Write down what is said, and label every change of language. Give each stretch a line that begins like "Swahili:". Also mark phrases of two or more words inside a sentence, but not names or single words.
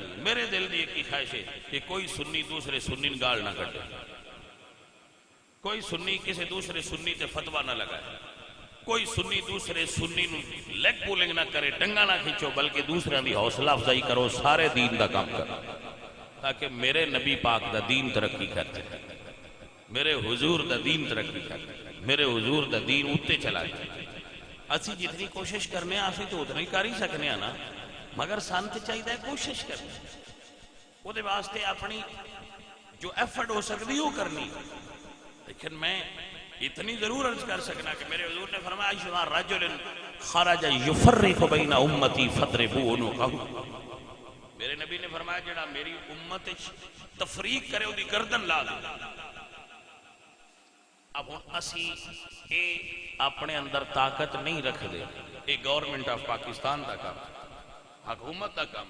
Punjabi: میرے دل کی ایک ہی خواہش ہے کہ کوئی سنی دوسرے سنی گال نہ کٹے، کوئی سنی کسی دوسرے سنی تے فتویٰ نہ لگائے، کوئی سنی دوسرے سنی نو لیگ پولنگ نہ کرے، ٹنگا نہ کھینچو، بلکہ دوسرے دی حوصلہ افزائی کرو، سارے دین دا کام کرو تاکہ میرے نبی پاک دا دین ترقی کرتے، میرے حضور دا دین ترقی کرتے، میرے حضور دا دین اتے چلا جائے. اسی جتنی کوشش کرنے آسی تو اتنا ہی کر ہی سکنے نا، مگر سانت چاہیے کوشش کرنے وہ دے واسطے اپنی جو ایفرٹ ہو سکتی وہ کرنی. لیکن میں اتنی ضرور عرض کر سکنا کہ میرے حضور نے فرمایا
Arabic: شما رجل خرج یفرق بین امتی فضربوا عنقہ.
Punjabi: میرے نبی نے فرمایا جڑا میری امت تفریق کرے وہ دی گردن لا دے. اب اسی اے اپنے اندر طاقت نہیں رکھ دے، اے
English: Government of Pakistan
Punjabi: دا کام، حکومت دا کام.